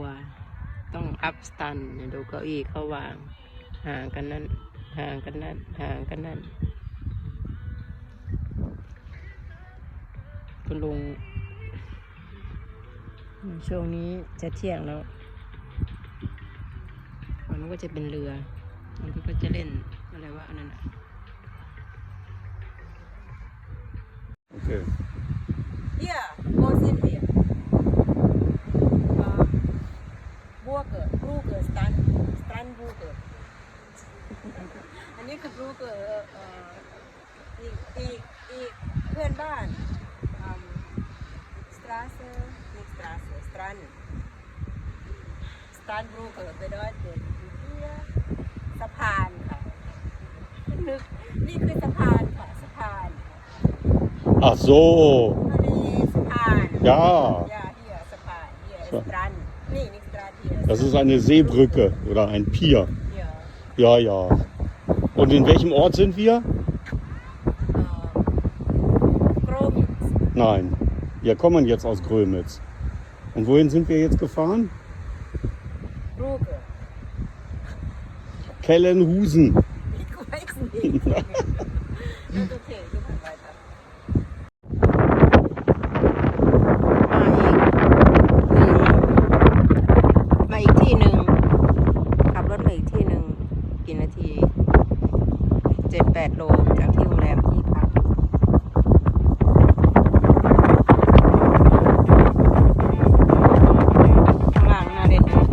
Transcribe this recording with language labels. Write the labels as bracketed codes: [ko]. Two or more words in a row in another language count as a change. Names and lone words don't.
[th] ต้องอัพสตันดูเก้าอี้เขาวางห่างกันนั่นห่างกันนั่นห่างกันนั่น คุณลุงช่วงนี้จะเที่ยงแล้วมันก็จะเป็นเรือมันก็จะเล่นอะไรวะอันนั้น [de] Okay. Hier, wo sind wir? Burger, Strandburger. [th] อันนี้คือ Burger อีกเพื่อนบ้าน [de] Straße, nicht Straße, Strandburger bedeutet hier [th] สะพานค่ะนี่คือสะพานค่ะสะพาน [de] Ach so. Ja. Ja, hier Safari, hier ist Strand. Nee, nicht Strand hier. Das ist eine Seebrücke oder ein Pier. Ja. Ja, ja. Und in welchem Ort sind wir? Grömitz. Nein, wir kommen jetzt aus Grömitz. Und wohin sind wir jetzt gefahren? Brugge. Kellenhusen. Ich weiß nicht. Das ist okay, wir machen weiter. [th] มาอีกที่หนึ่งขับรถมาอีกที่หนึ่งกี่นาที 7-8 โลจากที่โรงแรมที่พักข้างล่างน่าเล่น